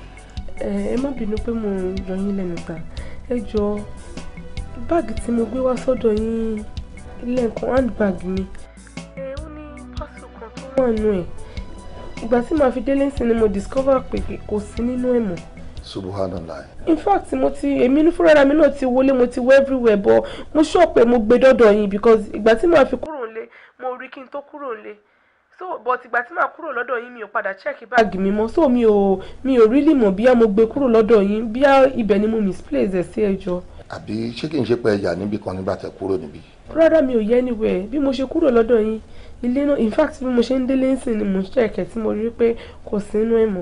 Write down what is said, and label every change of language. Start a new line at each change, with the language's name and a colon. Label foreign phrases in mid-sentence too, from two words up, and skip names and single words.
Yoruba: Ẹ má bínú pé mo yọ yín lẹ́nu ta. Ẹ jọ̀ọ́, báàgì tí mo gbé wá sọ́dọ̀ yín ilé nǹkan handbag mi. Ó ní parcel kan tó wà nínú ẹ̀. Ìgbà tí màá fi délé sí ni mo discover pé kò sí nínú ẹ̀ mọ́. Subhanallah.
English: In fact,
Yoruba: èmi ní fúnra mi náà ti wọlé, mo ti wọ
English: everywhere, but
Yoruba: mo sure pé mo gbé dọ́dọ̀ yín because ìgbà tí màá fi kúrò nílé mo rí kí n tó kúrò nílé.
English: So but
Yoruba: ìgbà tí màá kúrò lọ́dọ̀ yín mi ò padà check báàgì mi mọ́, so mi ò really mọ̀ bíyá mo gbé kúrò lọ́dọ̀ yín, bíyá ibẹ̀ ni mo misplace ẹ̀ sí ẹ jọ̀ọ́. àbí ṣé kí n ṣe pé ẹ̀yà níbi kan nígbà tẹ́ kúrò níbí. rárá mi ò yẹ anywhere bí mo ṣe kúrò lọ́dọ̀ yín ilé náà
English: in fact
Yoruba: bí mo ṣe ń délé ńsìn ni mo ń ṣẹ̀kẹ̀ tí mo rí pé kò sí inú ẹ̀ mọ́.